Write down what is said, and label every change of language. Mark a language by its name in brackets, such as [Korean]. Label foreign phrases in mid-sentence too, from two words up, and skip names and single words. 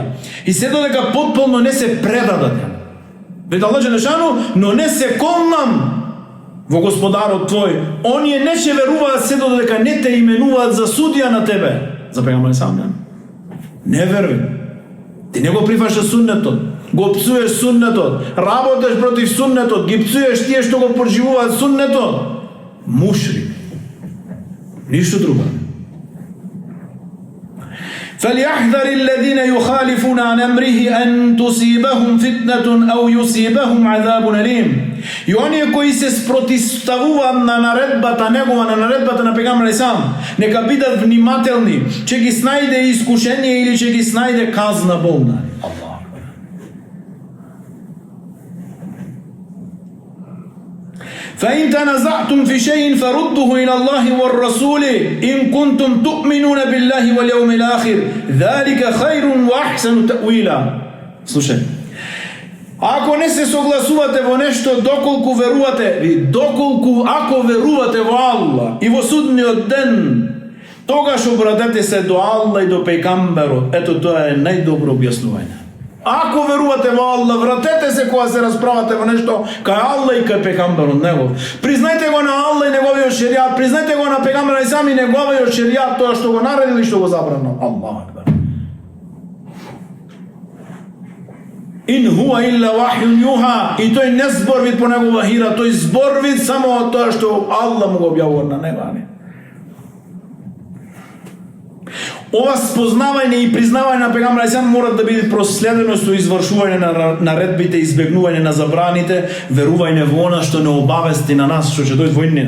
[Macedonian] И се додека потполно не се предадат. Веќе Аллах Желешану: но не се колнам во Господарот твој, оние не ќе веруваат се додека не те именуваат за судија на тебе. За пегамбар сам, не веруј. Ти не го прифаќаш суннетот, го псуеш суннетот, работеш против суннетот, ги псуеш тие што го преживуваат суннетот. Мушрик. Ништо друго. [Arabic] فليحذر الذين يخالفون عن أمره أن تصيبهم فتنة أو يصيبهم عذاب أليم. [Macedonian] И оние кои се спротивставуваат на наредбата негова, на наредбата на пегамбар сам, нека бидат внимателни, че ги снајде искушение или че ги снајде казна болна. Аллах. [Arabic] فإن تنازعتم في شيء فردوه إلى الله والرسول إن كنتم تؤمنون بالله واليوم الآخر ذلك خير وأحسن تأويلا. [Macedonian] Слушај, ако не се согласувате во нешто, доколку ако верувате во Аллах и во судниот ден, тогаш обратете се до Аллах и до пегамберот. Ето тоа е најдобро објаснување. Ако верувате во Аллах, вратете се кога се расправате во нешто кај Аллах и кај пегамберот негов. Признајте го на Аллах и неговиот шеријат, признајте го на пегамберот сам и неговиот шеријат, тоа што го наредил и што го забранил. Аллах акбар. [Arabic] إن هو إلا وحي يوحى, [Macedonian] и тој не зборвит по негова хира, тој зборвит само од тоа што Аллах му го објавува на неба. Ова спознавање и признавање на пегамбер [Arabic] عليه السلام [Macedonian] мора да биде проследено со извршување на наредбите, избегнување на забраните, верување во она што не обавести на нас што ќе дојде во иднина.